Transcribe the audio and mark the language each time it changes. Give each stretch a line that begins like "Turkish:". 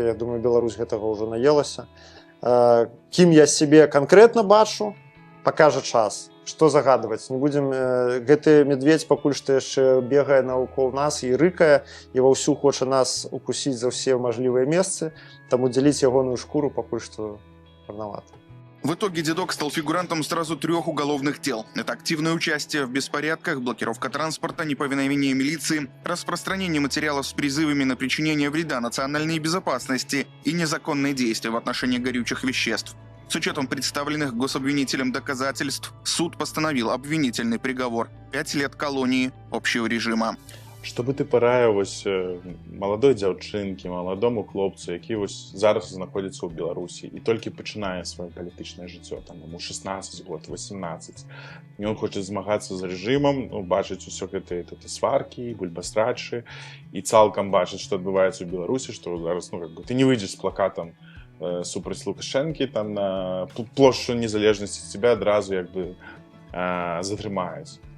Belarusian: Я думаю, Беларусь гэтага ўжо наелася. Кім я сябе канкрэтна бачу, пакажа час. Што загадваць? Не будзем... Гэты медведь пакуль што яшчэ бегае навокал нас і рыкае, і ваўсю хоча нас укусіць за ўсе мажлівыя месцы, таму дзяліць ягоную шкуру пакуль што рановато.
Russian: В итоге дедок стал фигурантом сразу 3 уголовных дел. Это активное участие в беспорядках, блокировка транспорта, неповиновение милиции, распространение материалов с призывами на причинение вреда национальной безопасности и незаконные действия в отношении горючих веществ. С учетом представленных гособвинителем доказательств, суд постановил обвинительный приговор – 5 лет колонии общего режима.
Belarusian: Што бы ты параіў маладой дзяўчынкі, маладому хлопцу, які зараз знаходзіцца ў Беларусі і толькі пачынае сваё палітычнае жыццё, там яму 16 год, 18. І ён хоча змагацца з рэжымам, бачыць усё гэтыя сваркі, бульбастрачы і цалкам бачыць, што адбываецца ў Беларусі, што зараз ты не выйдзеш з плакатам супраць Лукашэнкі там на плошчу незалежнасці, цябе адразу затрымаюць.